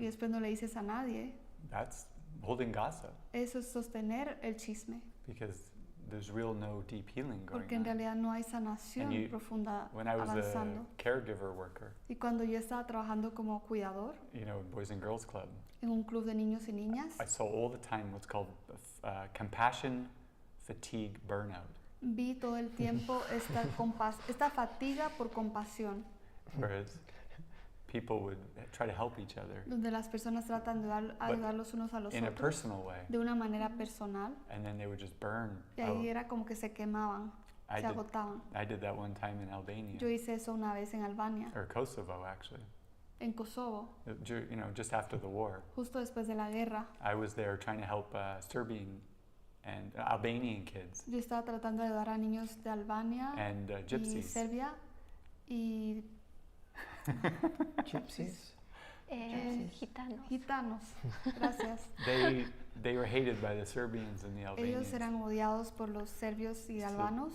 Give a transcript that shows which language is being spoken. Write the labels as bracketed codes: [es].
[es] Y después no le dices a nadie. [en] That's holding gossip. [es] Eso es sostener el chisme. [en] Because there's real no deep healing going [es] Porque en realidad no hay sanación profunda [en] when I was [es] avanzando. [en] a caregiver worker, [es] y cuando yo estaba trabajando como cuidador, [en] in Boys and Girls Club, [es] en un club de niños y niñas, [en] I saw all the time what's called compassion, fatigue, burnout. [es] Vi todo el tiempo esta fatiga por compasión. [en] Whereas people would try to help each other. [es] Donde las personas tratan de ayudar los unos a los [en] in [es] otros. [en] A personal way. [es] De una manera personal. [en] And then they would just burn. [es] Y ahí era como que se quemaban, se agotaban. [en] I did that one time in Albania. [es] Yo hice eso una vez en Albania. [en] Or Kosovo, actually. [es] En Kosovo. [en] Just after the war. [es] Justo después de la guerra. [en] I was there trying to help Serbian and Albanian kids. [es] Yo estaba tratando de ayudar a niños de Albania [en] and gypsies. [es] Y Serbia y [en] gypsies. [es] Gitanos. Gitanos. Gracias. [en] They were hated by the Serbians and the Albanians. [es] Ellos eran odiados por los serbios y albanos.